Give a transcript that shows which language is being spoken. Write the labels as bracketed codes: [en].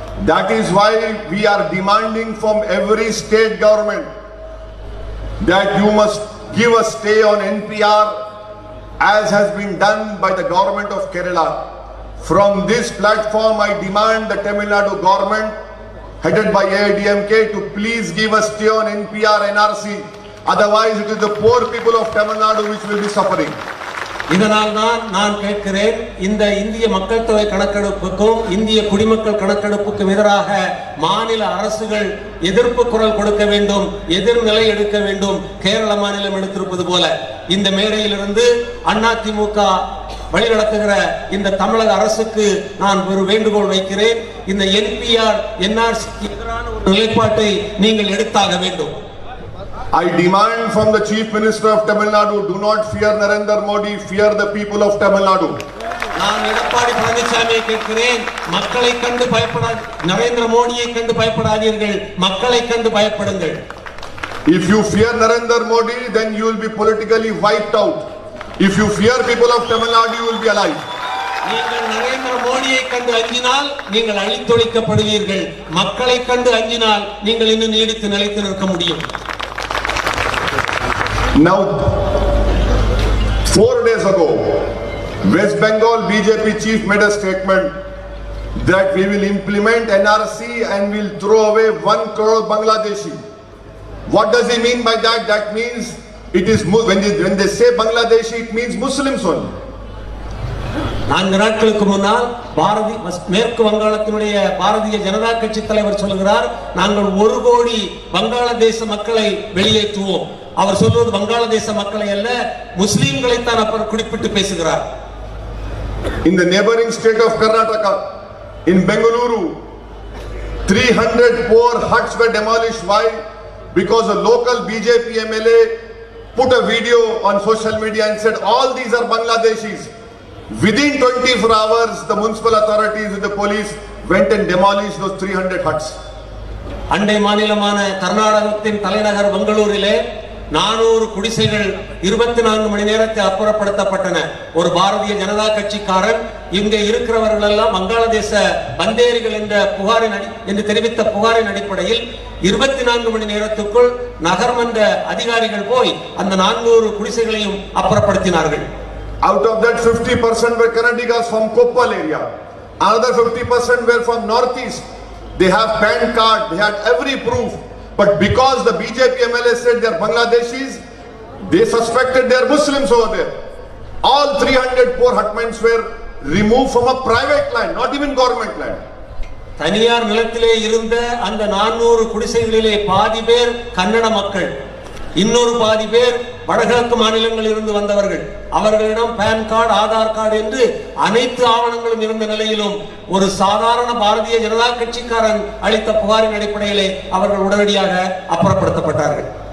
[en] That is why we are demanding from every state government that you must give a stay on NPR, as has been done by the government of Kerala. From this platform, I demand the Tamil Nadu government, headed by AIDMK, to please give a stay on NPR NRC. Otherwise, it is the poor people of Tamil Nadu which will be suffering. [ta] இதனால் தான் நான் கேட்கிறேன், இந்த இந்திய மக்கள் தொகை கணக்கெடுப்புக்கும் இந்திய குடிமக்கள் கணக்கெடுப்புக்கும் எதிராக மாநில அரசுகள் எதிர்ப்பு குரல் கொடுக்க வேண்டும், எதிர்நிலை எடுக்க வேண்டும். கேரள மாநிலம் எடுத்திருப்பது போல இந்த மேடையிலிருந்து அதிமுக வழிநடத்துகிற இந்த தமிழக அரசுக்கு நான் ஒரு வேண்டுகோள் வைக்கிறேன். இந்த என்பிஆர் என்ஆர்சிக்கு எதிரான ஒரு நிலைப்பாட்டை நீங்கள் எடுத்தாக வேண்டும். [en] I demand from the Chief Minister of Tamil Nadu, do not fear Narendra Modi, fear the people of Tamil Nadu. [ta] நான் எடப்பாடி பழனிசாமியை கேட்கிறேன், மக்களை கண்டு பயப்படாது, நரேந்திர மோடியை கண்டு பயப்படாதீர்கள், மக்களை கண்டு பயப்படுங்கள். [en] If you fear Narendra Modi, then you will be politically wiped out. If you fear people of Tamil Nadu, you will be alive. [ta] நீங்கள் நரேந்திர மோடியை கண்டு அஞ்சினால் நீங்கள் அழித்தொழிக்கப்படுவீர்கள், மக்களை கண்டு அஞ்சினால் நீங்கள் இன்னும் நீடித்து நிலைத்து நிற்க முடியும். [en] Now, 4 days ago, West Bengal BJP chief made a statement that we will implement NRC and will throw away 1 crore Bangladeshi. What does he mean by that? That means it is when they say Bangladeshi, it means Muslims only. [ta] 4 நாட்களுக்கு முன்னால் மேற்கு வங்காளத்தினுடைய பாரதிய ஜனதா கட்சி தலைவர் சொல்கிறார், நாங்கள் 1 கோடி வங்காளதேச மக்களை வெளியேற்றுவோம். அவர் சொல்வது வங்காளதேச மக்களை அல்ல, முஸ்லிம்களை தான் அவர் குறிப்பிட்டு பேசுகிறார். [en] In the neighboring state of Karnataka, in Bengaluru, 300 poor huts were demolished. Why? Because a local BJP MLA put a video on social media and said all these are Bangladeshis. Within 24 hours, the municipal authorities with the police went and demolished those 300 huts. [ta] அண்டை மாநிலமான கர்நாடகத்தின் தலைநகர் பெங்களூரிலே 400 குடிசைகள் 24 மணி நேரத்தில் அப்புறப்படுத்தப்பட்டன. ஒரு பாரதிய ஜனதா கட்சிக்காரன் இங்கே இருக்கிறவர்கள் எல்லாம் வங்காளதேச பந்தேரிகள் என்று தெரிவித்த புகாரின் அடிப்படையில் 24 மணி நேரத்துக்குள் நகர்மன்ற அதிகாரிகள் போய் அந்த 400 குடிசைகளையும் அப்புறப்படுத்தினார்கள். [en] Out of that, 50% were Kannadigas from Koppal area. Another 50% were from northeast. They have PAN card, they had every proof. But because the BJP MLA said they are Bangladeshis, they suspected they are Muslims over there. All 300 poor hutments were removed from a private land, not even government land. [ta] தனியார் நிலத்திலே இருந்த அந்த 400 குடிசைகளிலே பாதி பேர் கன்னட மக்கள், இன்னொரு பாதி பேர் வடகிழக்கு மாநிலங்களில் இருந்து வந்தவர்கள். அவர்களிடம் பான் கார்டு, ஆதார் கார்டு என்று அனைத்து ஆவணங்களும் இருந்த நிலையிலும் ஒரு சாதாரண பாரதிய ஜனதா கட்சிக்காரன் அளித்த புகாரின் அடிப்படையிலே அவர்கள் உடனடியாக அப்புறப்படுத்தப்பட்டார்கள்.